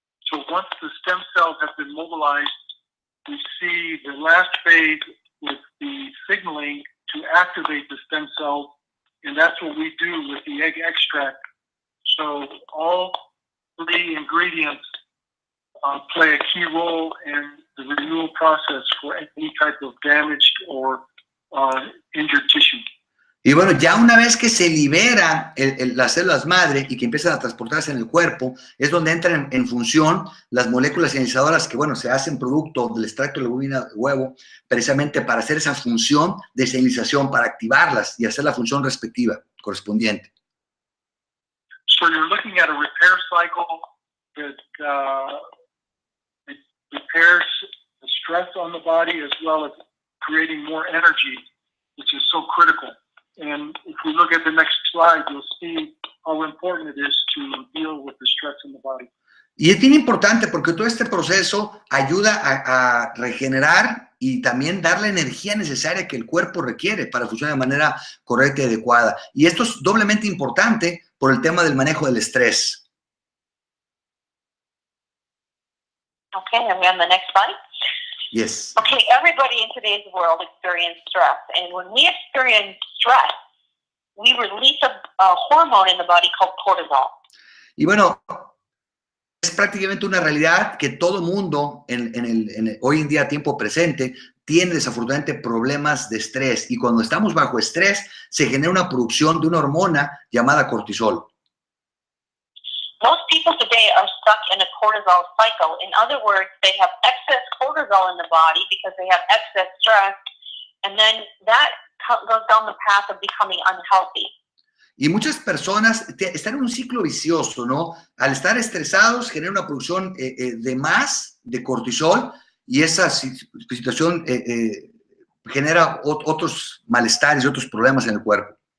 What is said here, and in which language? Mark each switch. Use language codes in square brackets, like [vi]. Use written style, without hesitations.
[en] So once the stem cells have been mobilized, we see the last phase with the signaling to activate the stem cells, and that's what we do with the egg extract. So all three ingredients play a key role in the renewal process for any type of damaged or injured tissue. [es] Y bueno, ya una vez que se libera las células madre y que empiezan a transportarse en el cuerpo, es donde entran en función las moléculas señalizadoras que, bueno, se hacen producto del extracto de legumina de huevo, precisamente para hacer esa función de señalización, para activarlas y hacer la función respectiva, correspondiente. [en] So you're looking at a repair cycle that it repairs the stress on the body as well as creating more energy, which is so critical. And if we look at the next slide, you'll see how important it is to deal with the stress in the body. [es] Y es bien importante porque todo este proceso ayuda a regenerar y también dar la energía necesaria que el cuerpo requiere para funcionar de manera correcta y adecuada. Y esto es doblemente importante por el tema del manejo del estrés. [en] Okay, and we're on the next slide. Yes. Okay, everybody in today's world experiences stress. And when we experience stress, we release a hormone in the body called cortisol. [es] Y bueno, es prácticamente una realidad que todo mundo hoy en día, tiempo presente, tiene desafortunadamente problemas de estrés. Y cuando estamos bajo estrés, se genera una producción de una hormona llamada cortisol. [en] Most people today are stuck in a cortisol cycle. In other words, they have excess cortisol in the body because they have excess stress, and then that goes down the path of becoming unhealthy. [es] Y muchas personas están en un ciclo vicioso, ¿no? Al estar estresados, genera una producción de más de cortisol y esa situación genera otros malestares y otros problemas en el cuerpo.